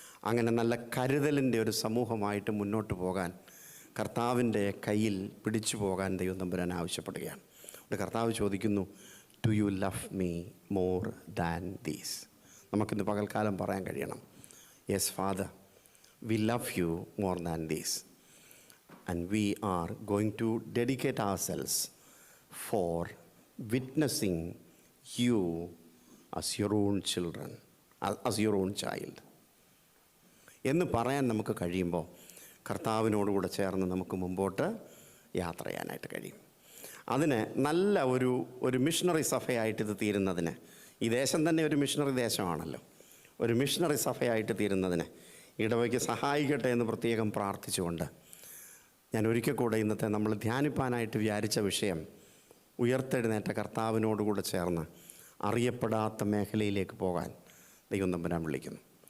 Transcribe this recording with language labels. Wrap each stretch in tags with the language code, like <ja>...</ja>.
<ml>അങ്ങനെ നല്ല കരുതലിൻ്റെ ഒരു സമൂഹമായിട്ട് മുന്നോട്ട് പോകാൻ, കർത്താവിൻ്റെ കയ്യിൽ പിടിച്ചു പോകാൻ ദൈവം തമ്പുരാൻ ആവശ്യപ്പെടുകയാണ്. കർത്താവ് ചോദിക്കുന്നു,</ml> <en>Do you love me more than these?</en> <ml>നമുക്കിന്ന് പകൽക്കാലം പറയാൻ കഴിയണം,</ml> <en>Yes father, we love you more than this. And we are going to dedicate ourselves for witnessing you as your own children, as your own child.</en> <ml>എന്ന് പറയാൻ നമുക്ക് കഴിയുമ്പോൾ കർത്താവിനോടുകൂടെ ചേർന്ന് നമുക്ക് മുമ്പോട്ട് യാത്ര ചെയ്യാനായിട്ട് കഴിയും. അതിന് നല്ല ഒരു മിഷണറി സഭയായിട്ട് ഇത് തീരുന്നതിന്, ഈ ദേശം തന്നെ ഒരു മിഷണറി ദേശമാണല്ലോ, ഒരു മിഷണറി സഭയായിട്ട് തീരുന്നതിന് ഇടവയ്ക്ക് സഹായിക്കട്ടെ എന്ന് പ്രത്യേകം പ്രാർത്ഥിച്ചുകൊണ്ട് ഞാൻ ഒരിക്കൽ കൂടെ ഇന്നത്തെ നമ്മൾ ധ്യാനിപ്പാനായിട്ട് വിചാരിച്ച വിഷയം ഉയർത്തെഴുന്നേറ്റ കർത്താവിനോടുകൂടെ ചേർന്ന് അറിയപ്പെടാത്ത മേഖലയിലേക്ക് പോകാൻ ദൈവം തമ്പുരാൻ വിളിക്കുന്നു.</ml>